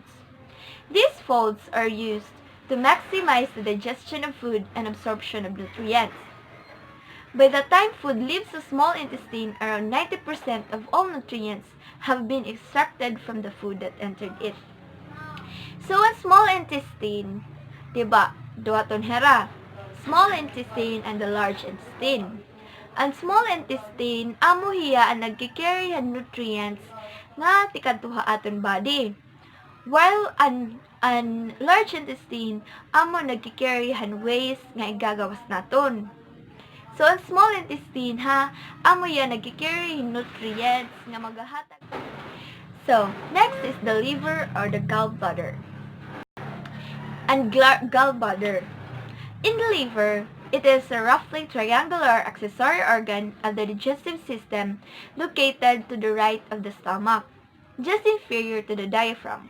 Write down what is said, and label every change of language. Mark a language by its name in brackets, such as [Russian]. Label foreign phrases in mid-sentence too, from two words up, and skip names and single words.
[English] These folds are used to maximize the digestion of food and absorption of nutrients. By the time food leaves the small intestine, around 90% of all nutrients have been extracted from the food that entered it. So, ang small intestine, [Waray] diba, duhaton hera, [English] small intestine and the large intestine. Ang small intestine, [Waray] amo hiya ang nagkikarry han nutrients nga tikadtuha aton body. While ang [English] large intestine, [Waray] amo nagkikarry han waste nga igagawas naton. So, ang [English] small intestine, [Waray] amo hiya nagkikarry nutrients nga magahatag. [English] So, next is the liver or the gallbladder. And gallbladder. In the liver, it is a roughly triangular accessory organ of the digestive system located to the right of the stomach, just inferior to the diaphragm.